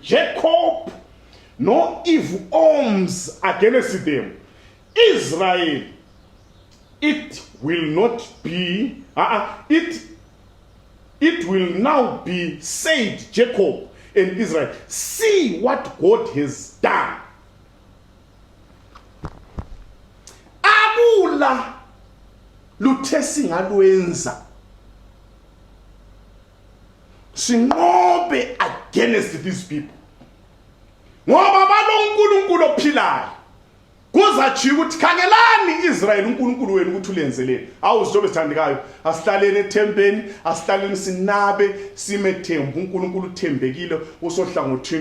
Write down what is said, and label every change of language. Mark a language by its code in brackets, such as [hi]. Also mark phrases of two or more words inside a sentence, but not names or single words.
[en] Jacob, no evil arms against them. Israel, it will not be, it will now be said, Jacob and Israel, see what God has done. [nd] Abula luthesi ngalwenza sinqobe [en] against these people [nd] ngoba balonkulunkulu ophilayo kuzathi ukuthi khangelani Israel uNkulunkulu wenu ukuthi ulenzeleni. Awuzijobe sithandikayo asihlaleni ethempeni asihlaleni sinabe simethembu uNkulunkulu uthembekile usohlangothini